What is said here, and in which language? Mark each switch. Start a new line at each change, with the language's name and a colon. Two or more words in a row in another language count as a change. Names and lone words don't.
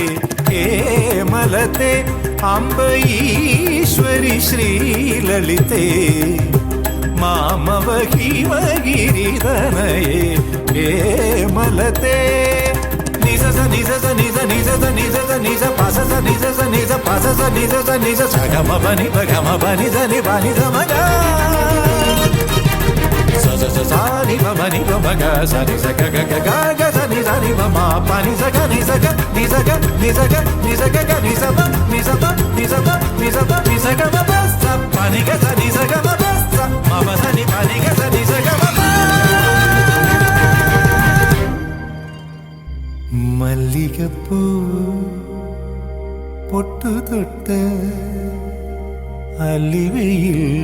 Sanskrit: കേമലത്തെ അംബ ഈശ്വരി ശ്രീലളിതേ മാമവ ഹിമഗിരി തനയേ കേമലത്തെ നിസ നിസ നിസ നിസ നിസ നിസ പസ നിസ നിസ പസ നിസ നിസ സഗമ പനി പഗമ പനി ധനി പനി സമഗ సాని మని మగ సని సగ గ గ గ సని సని మమ పని సగ ని సగ ని సగ ని సగ ని సగ గ ని సబ ని సబ ని సబ ని సబ ని సగ మమ స పని గ సని సగ మమ స మమ సని పని గ సని సగ మమ
Malayalam: മല്ലികപ്പൂ പൊട്ടു തൊട്ട് അല്ലിവയിൽ